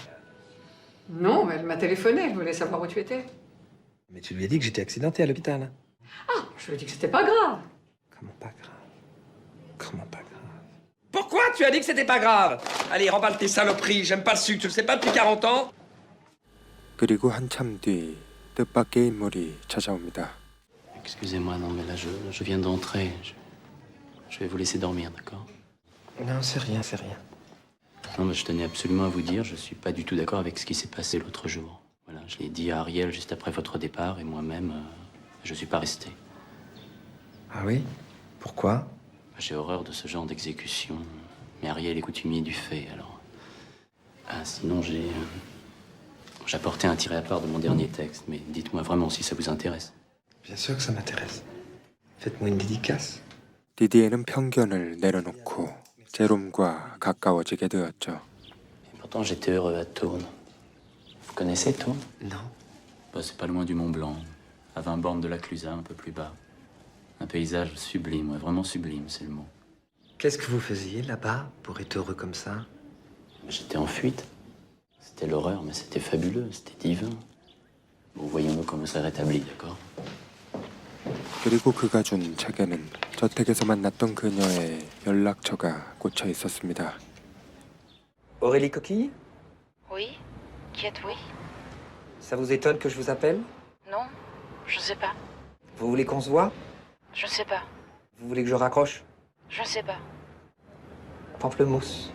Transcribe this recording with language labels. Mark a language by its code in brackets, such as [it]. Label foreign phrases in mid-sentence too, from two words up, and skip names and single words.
[fr] Non, mais elle m'a téléphoné, elle voulait savoir où tu étais. Mais tu lui as dit que j'étais accidenté à l'hôpital. Ah, je lui ai dit que c'était pas grave. Comment pas grave? Comment pas grave? Pourquoi tu as dit que c'était pas grave? Allez, remballe tes saloperies, j'aime pas le sucre, tu le sais pas depuis 40 ans? [ko] 그리고 한참 뒤 뜻밖의 인물이 찾아옵니다. [fr] Excusez-moi, non, mais là, je viens d'entrer. Je vais vous laisser dormir, d'accord? Non, c'est rien, c'est rien. Non, mais je tenais absolument à vous dire, je suis pas du tout d'accord avec ce qui s'est passé l'autre jour. Voilà, je l'ai dit à Ariel juste après votre départ, et moi-même, je suis pas resté. Ah oui? Pourquoi? J'ai horreur de ce genre d'exécution. Mais Ariel est coutumier du fait, alors... Ah, sinon, j'ai apporté un tiré à part de mon dernier texte, mais dites-moi vraiment si ça vous intéresse. Bien sûr que ça m'intéresse. Faites-moi une dédicace. [ko] 디디에는 편견을 내려놓고 제롬과 가까워지게 되었죠. [fr] Et pourtant, j'étais heureux à Tourne. Vous connaissez Tourne? Non. Bah, c'est pas loin du Mont Blanc. à 20 bornes de la Clusaz, un peu plus bas. Un paysage sublime, ouais, vraiment sublime, c'est le mot. Qu'est-ce que vous faisiez là-bas pour être heureux comme ça? J'étais en fuite. C'était l'horreur, mais c'était fabuleux, c'était divin. Bon, voyons-nous comment ça rétablit, d'accord? [ko] 그리고 그가 준 책에는 저택에서 만났던 그녀의 연락처가 꽂혀 있었습니다. [fr] Aurélie Coquille? Oui? Qui êtes-vous? Ça vous étonne que je vous appelle? Non, je sais pas. Vous voulez qu'on se voit? Je sais pas. Vous voulez que je raccroche? Je sais pas. Pamplemousse.